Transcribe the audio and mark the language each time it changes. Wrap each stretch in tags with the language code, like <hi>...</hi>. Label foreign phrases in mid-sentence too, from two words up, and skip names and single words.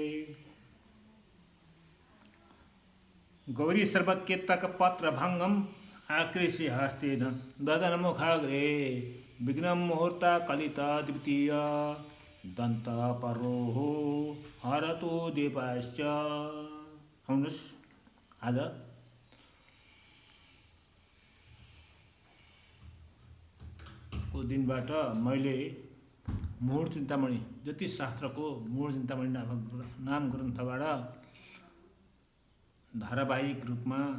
<sa>गौरी सर्वकेतकपत्रभङ्गम् आकृष्य हस्तेन ददनमुखाग्रे विघ्नं मुहूर्ता कलिता द्वितीय दन्तपरोः हरतु दीपाश्च।</sa> <ne>आउनुहोस् आज को दिनबाट मैले मूढ चिन्तामणि ज्योतिष शास्त्रको मूढ चिन्तामणि नाम ग्रन्थबाट धारावाहिक रूपमा</ne>